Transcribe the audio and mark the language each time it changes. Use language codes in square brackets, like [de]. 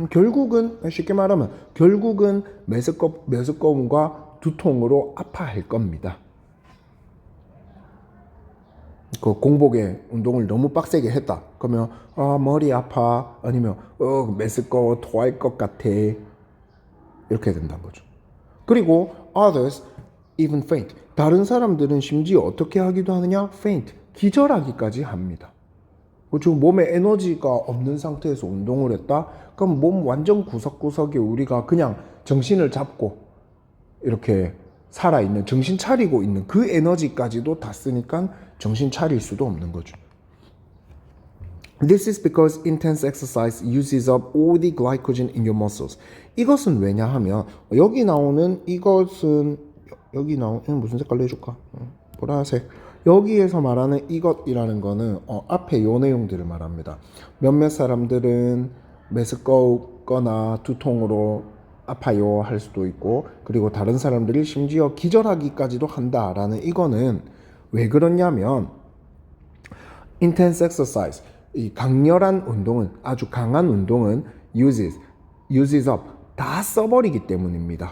[ko] 결국은 쉽게 말하면 결국은 메스꺼움과 두통으로 아파할 겁니다. 그 공복에 운동을 너무 빡세게 했다. 그러면 머리 아파 아니면 메스꺼워 토할 것 같아 이렇게 된다는 거죠. [en] 그리고 others even faint. [ko] 다른 사람들은 심지어 어떻게 하기도 하느냐? faint. 기절하기까지 합니다. 지금 몸에 에너지가 없는 상태에서 운동을 했다? 그럼 몸 완전 구석구석에 우리가 그냥 정신을 잡고 이렇게 살아있는, 정신 차리고 있는 그 에너지까지도 다 쓰니까 정신 차릴 수도 없는 거죠. [en] This is because intense exercise uses up all the glycogen in your muscles. [ko] 이것은 왜냐하면 여기 나오는 이것은 여기 나오는 무슨 색깔로 해줄까? 보라색. 여기에서 말하는 이것이라는 거는 앞에 요 내용들을 말합니다. 몇몇 사람들은 메스꺼거나 두통으로 아파요 할 수도 있고, 그리고 다른 사람들이 심지어 기절하기까지도 한다라는 이거는 왜 그러냐면 [en] intense exercise, [ko] 이 강렬한 운동은, 아주 강한 운동은 uses up, 다 써버리기 때문입니다.